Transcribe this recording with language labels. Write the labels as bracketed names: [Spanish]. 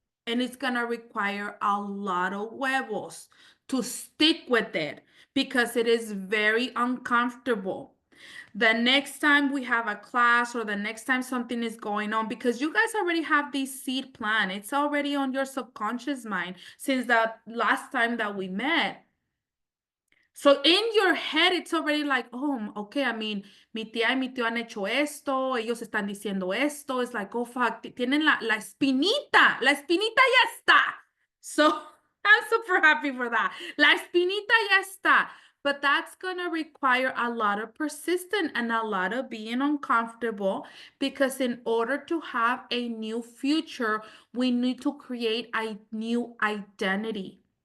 [English] And it's gonna require a lot of huevos to stick with it because it is very uncomfortable. The next time we have a class or the next time something is going on, because you guys already have this seed plan, it's already on your subconscious mind since the last time that we met. So in your head, it's already like, oh, okay, I mean, [Spanish] mi tía y mi tío han hecho esto, ellos están diciendo esto. [English] It's like, oh, fuck, [Spanish] tienen la espinita ya está. [English] So I'm super happy for that. [Spanish] La espinita ya está. [English] But that's going to require a lot of persistence and a lot of being uncomfortable because in order to have a new future, we need to create a new identity.